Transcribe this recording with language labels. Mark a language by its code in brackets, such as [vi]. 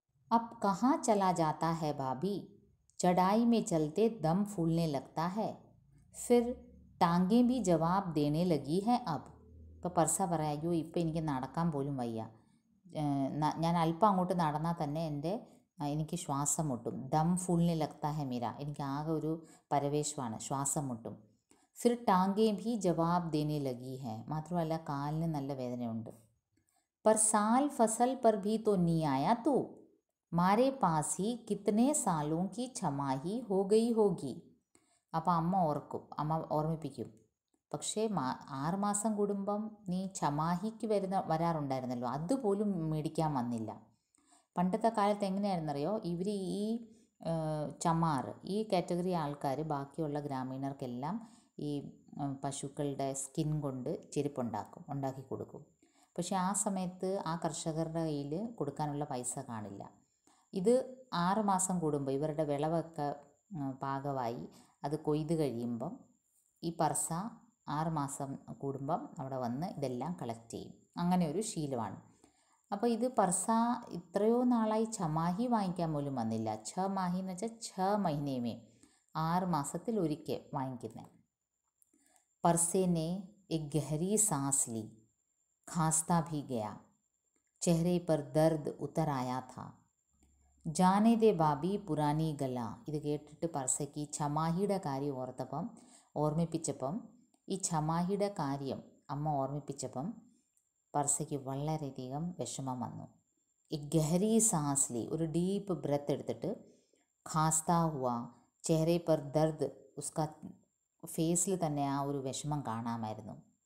[hi] अब कहाँ चला जाता है भाभी, चढ़ाई में चलते दम फूलने लगता है, फिर टांगें भी जवाब देने लगी हैं अब. [ml] ഇപ്പോൾ പർസ പറയാം, അയ്യോ ഇപ്പം എനിക്ക് നടക്കാൻ പോലും വയ്യ, ഞാൻ അല്പം അങ്ങോട്ട് നടന്നാൽ തന്നെ എനിക്ക് ശ്വാസം മുട്ടും. [hi] ദം ഫുൾനെ ലഗ്താ ഹെ [ml] മീര, എനിക്ക് ആകെ ഒരു പരവേശമാണ്, ശ്വാസം മുട്ടും. [hi] ഫിർ ടാങ്കേ ഭി ജവാബ് ദേനെ ലഗി ഹെ, [ml] മാത്രമല്ല കാലിന് നല്ല വേദനയുണ്ട്. [hi] पर साल फसल पर भी तो नहीं आया तू, मारे पास ही कितने सालों की छमाही हो गई होगी. [ml] അപ്പോൾ അമ്മ ഓർമ്മിപ്പിക്കും, പക്ഷേ 6 മാസം കൂടുമ്പം നീ ഛമാഹിക്ക് വരാറുണ്ടായിരുന്നല്ലോ, അതുപോലും മേടിക്കാൻ വന്നില്ല. പണ്ടത്തെ കാലത്ത് എങ്ങനെയായിരുന്നറിയോ, ഇവർ ഈ ചമാർ, ഈ കാറ്റഗറി ആൾക്കാർ ബാക്കിയുള്ള ഗ്രാമീണർക്കെല്ലാം ഈ പശുക്കളുടെ സ്കിൻ കൊണ്ട് ഉണ്ടാക്കി കൊടുക്കും. പക്ഷേ ആ സമയത്ത് ആ കർഷകരുടെ കയ്യിൽ കൊടുക്കാനുള്ള പൈസ കാണില്ല. ഇത് 6 മാസം കൂടുമ്പോൾ ഇവരുടെ വിളവൊക്കെ പാകമായി അത് കൊയ്ത് കഴിയുമ്പം ഈ പർസ 6 മാസം കൂടുമ്പം അവിടെ വന്ന് ഇതെല്ലാം കളക്ട് ചെയ്യും. അങ്ങനെ ഒരു ശീലമാണ്. അപ്പോൾ ഇത് പർസ ഇത്രയോ നാളായി ഛമാഹി വാങ്ങിക്കാൻ പോലും വന്നില്ല. ഛമാഹി എന്ന് വെച്ചാൽ 6 മഹീനേമേ, 6 മാസത്തിൽ ഒരിക്കൽ വാങ്ങിക്കുന്നത്. [hi] പർസേനെ एक गहरी सांस ली, खांसता भी गया, चेहरे पर दर्द उतर आया था. जाने दे बाबी पुरानी गला. [ml] ഇത് കേട്ടിട്ട് പർസയ്ക്ക് ഛമാഹിയുടെ കാര്യം ഓർമ്മിപ്പിച്ചപ്പം ഈ ഛമാഹിയുടെ കാര്യം അമ്മ ഓർമ്മിപ്പിച്ചപ്പം പർസയ്ക്ക് വളരെയധികം വിഷമം വന്നു. ഈ [hi] ഗഹരി സാൻസ്ലി, [ml] ഒരു ഡീപ്പ് ബ്രെത്ത് എടുത്തിട്ട്, [hi] ഖാസ്താ ഹുവ, ചെഹ്റെ പർ ദർദ്, ഉസ്കാ [ml] ഫേസിൽ തന്നെ ആ ഒരു വിഷമം കാണാമായിരുന്നു.